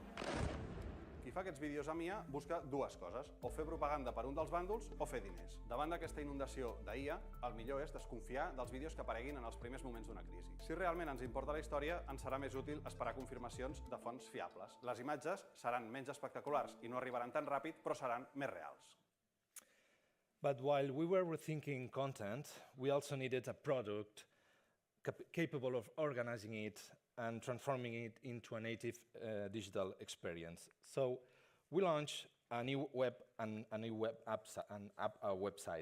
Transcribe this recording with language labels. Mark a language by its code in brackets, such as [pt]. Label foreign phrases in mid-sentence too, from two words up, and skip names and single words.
[ca] Qui fa aquests vídeos a MIA busca dues coses, o fer propaganda per un dels bàndols o fer diners. Davant d'aquesta inundació d'IA, el millor és desconfiar dels vídeos que apareguin en els primers moments d'una crisi. Si realment ens importa la història, ens serà més útil esperar confirmacions de fonts fiables. Les imatges seran menys espectaculars i no arribaran tan ràpid, però seran més reals. [en] But while we were rethinking content, we also needed a product capable of organizing it and transforming it into a native digital experience. So we launched a new web website.